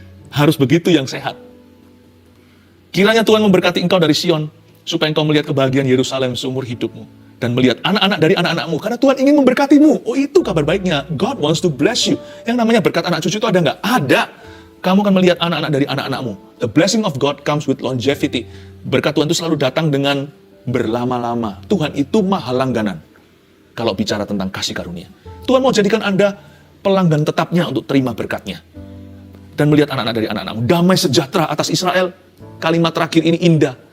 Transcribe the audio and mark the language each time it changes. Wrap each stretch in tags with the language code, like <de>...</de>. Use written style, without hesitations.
<id>Harus begitu yang sehat. Kiranya Tuhan memberkati engkau dari Sion, supaya engkau melihat kebahagiaan Yerusalem seumur hidupmu. Dan melihat anak-anak dari anak-anakmu, karena Tuhan ingin memberkatimu. Oh, itu kabar baiknya.</id> <en>God wants to bless you.</en> <id>Yang namanya berkat anak cucu itu ada nggak? Ada. Kamu akan melihat anak-anak dari anak-anakmu.</id> <en>The blessing of God comes with longevity.</en> <id>Berkat Tuhan itu selalu datang dengan berlama-lama. Tuhan itu maha langganan. Kalau bicara tentang kasih karunia. Tuhan mau jadikan Anda pelanggan tetapnya untuk terima berkatnya. Dan melihat anak-anak dari anak-anakmu. Damai sejahtera atas Israel. Kalimat terakhir ini indah.</id>